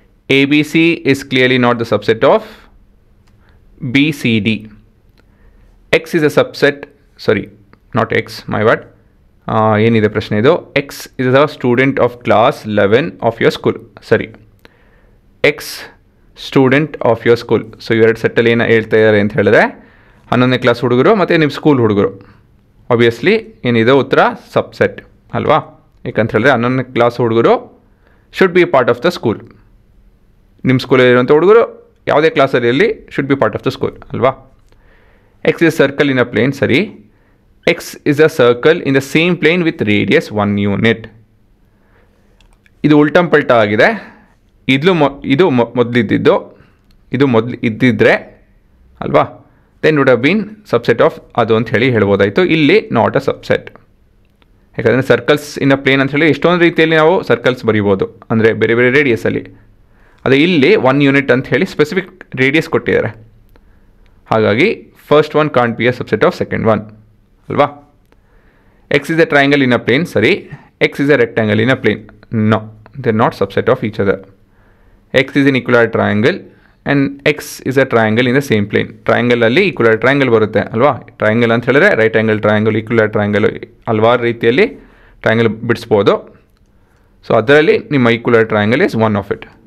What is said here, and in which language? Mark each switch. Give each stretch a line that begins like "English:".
English: ABC is clearly not the subset of BCD. X is a subset, sorry, not X, my bad.
Kannada: ಏನಿದೆ ಪ್ರಶ್ನೆ ಇದು?
English: X is a student of class 11 of your school. ಸರಿ, X student of your school.
Kannada: So ಇವೆರಡು ಸೆಟ್ಟಲ್ಲಿ ಏನು ಹೇಳ್ತಾ ಇದ್ದಾರೆ ಅಂತ ಹೇಳಿದ್ರೆ 11ನೇ ಕ್ಲಾಸ್ ಹುಡುಗರು ಮತ್ತು ನಿಮ್ಮ ಸ್ಕೂಲ್ ಹುಡುಗರು. ಆಬ್ವಿಯಸ್ಲಿ ಏನಿದೆ ಉತ್ತರ ಸಬ್ಸೆಟ್ ಅಲ್ವಾ? ಯಾಕಂತ ಹೇಳಿದ್ರೆ 11ನೇ ಕ್ಲಾಸ್ ಹುಡುಗರು
English: Should be part of the school.
Kannada: ನಿಮ್ಮ ಸ್ಕೂಲಲ್ಲಿ ಇರುವಂಥ ಹುಡುಗರು ಯಾವುದೇ ಕ್ಲಾಸಲ್ಲಿ ಇರಲಿ
English: should be part of the school
Kannada: ಅಲ್ವಾ?
English: X is circle in a plane. ಸರಿ, X is a circle in the same plane with radius 1 unit.
Kannada: ಇದು ಉಲ್ಟಂ ಪಲ್ಟ ಆಗಿದೆ. ಇದು ಮೊದಲಿದ್ದಿದ್ದು, ಇದು ಮೊದಲು ಇದ್ದಿದ್ರೆ ಅಲ್ವಾ,
English: then would have been subset of
Kannada: ಅದು ಅಂತ ಹೇಳಿ ಹೇಳ್ಬೋದಾಯಿತು. ಇಲ್ಲಿ
English: Not a subset.
Kannada: ಯಾಕಂದರೆ
English: circles in a plane
Kannada: ಅಂತ ಹೇಳಿ ಎಷ್ಟೊಂದು ರೀತಿಯಲ್ಲಿ ನಾವು ಸರ್ಕಲ್ಸ್ ಬರೀಬೋದು, ಅಂದರೆ ಬೇರೆ ಬೇರೆ ರೇಡಿಯಸಲ್ಲಿ. ಅದೇ ಇಲ್ಲಿ 1 ಯೂನಿಟ್ ಅಂತ ಹೇಳಿ ಸ್ಪೆಸಿಫಿಕ್ ರೇಡಿಯಸ್ ಕೊಟ್ಟಿದ್ದಾರೆ. ಹಾಗಾಗಿ
English: first one can't be a subset of second one
Kannada: ಅಲ್ವಾ?
English: X is a triangle in a plane. ಸರಿ, X is a rectangle in a plane. No, they are not subset of each other. X is an equilateral triangle and X is a triangle in the same plane.
Kannada: Triangle ಅಲ್ಲಿ equilateral triangle ಬರುತ್ತೆ ಅಲ್ವಾ? Triangle ಅಂತ ಹೇಳಿದ್ರೆ right angle triangle, ಈಕ್ವಲಾಟರಲ್ triangle, ಹಲವಾರು ರೀತಿಯಲ್ಲಿ triangle ಬಿಡಿಸ್ಬೋದು.
English: so
Kannada: ಅದರಲ್ಲಿ ನಿಮ್ಮ
English: Equilateral triangle is one of it.